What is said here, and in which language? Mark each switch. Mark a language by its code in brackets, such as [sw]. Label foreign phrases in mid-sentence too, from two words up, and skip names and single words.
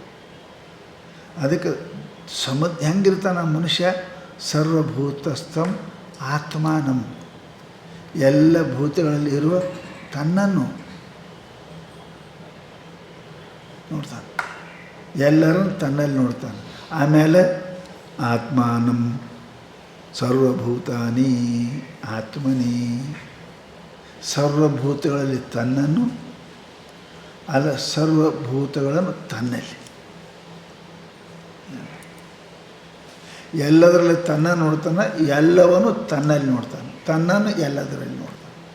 [kn] ಅದಕ್ಕೆ ಹೆಂಗಿರ್ತಾನ ಮನುಷ್ಯ? [sa] ಸರ್ವಭೂತಸ್ಥಂ ಆತ್ಮಾನಂ, [kn] ಎಲ್ಲ ಭೂತಗಳಲ್ಲಿ ಇರುವ ತನ್ನನ್ನು ನೋಡ್ತಾನೆ, ಎಲ್ಲರನ್ನು ತನ್ನಲ್ಲಿ ನೋಡ್ತಾನೆ. [sa] ಆಮೇಲೆ ಆತ್ಮಾನಂ ಸರ್ವಭೂತಾನಿ ಆತ್ಮನಿ, [kn] ಸರ್ವಭೂತಗಳಲ್ಲಿ ತನ್ನನ್ನು ಅಲ್ಲ, ಸರ್ವಭೂತಗಳನ್ನು ತನ್ನಲ್ಲಿ. ಎಲ್ಲದರಲ್ಲಿ ತನ್ನ ನೋಡ್ತಾನೆ, ಎಲ್ಲವನ್ನು ತನ್ನಲ್ಲಿ ನೋಡ್ತಾನೆ, ತನ್ನನ್ನು ಎಲ್ಲದರಲ್ಲಿ ನೋಡ್ತಾನೆ.